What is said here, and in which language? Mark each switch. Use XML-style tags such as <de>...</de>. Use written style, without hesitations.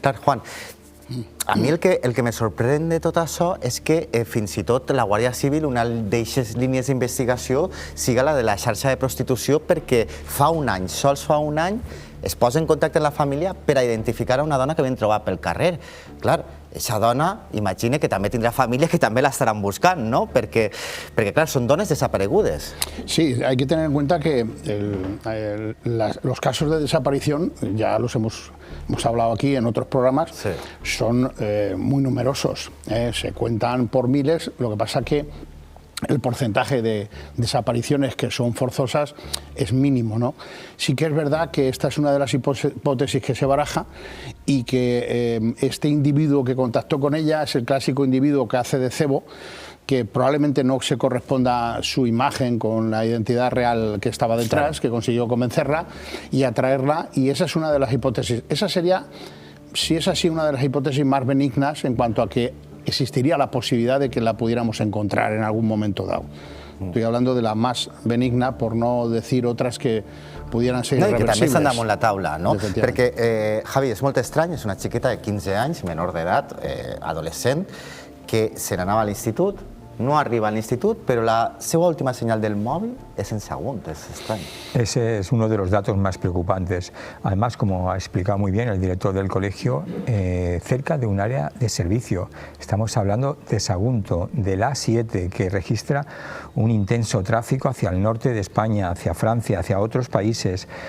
<ca>Clar, Juan, a mi el que me sorprèn de tot això és que fins i tot la Guàrdia Civil, una d'eixes línies d'investigació, siga la de la xarxa de prostitució, perquè fa un any, sols fa un any, es posa en contacte amb la família per a identificar una dona que havien trobat pel carrer. Clar, aquesta dona, imagina que també tindrà família que també l'estaran buscant, ¿no? Perquè clar, són dones desaparegudes.</ca> <es>Sí, hay que tener en cuenta que los casos de desaparición, ya los hemos hablado aquí en otros programas, sí, son muy numerosos, se cuentan por miles. Lo que pasa que el porcentaje de desapariciones que son forzosas es mínimo, ¿no? Sí que es verdad que esta es una de las hipótesis que se baraja y que este individuo que contactó con ella es el clásico individuo que hace de cebo, que probablemente no se corresponda su imagen con la identidad real que estaba detrás, que consiguió convencerla y atraerla, y esa es una de las hipótesis. Esa sería, si es así, una de las hipótesis más benignas en cuanto a que existiría la posibilidad de que la pudiéramos encontrar en algún momento dado. Estoy hablando de la más benigna, por no decir otras que pudieran ser irreversibles.</es> <ca>I que també s'han damunt la taula, no? Perquè, Javi, és molt estrany, és una xiqueta de 15 anys, menor d'edat, adolescent, que se n'anava a l'institut, no arriba a l'institut, però la seva última senyal del mòbil és en segon,</ca> <es>es extraño. Ese es uno de los datos más preocupantes. Además, como ha explicado muy bien el director del colegio, cerca de un área de servicio. Estamos hablando de Sagunto, del A7, que registra un intenso tráfico hacia el norte de España, hacia Francia, hacia otros países.</es>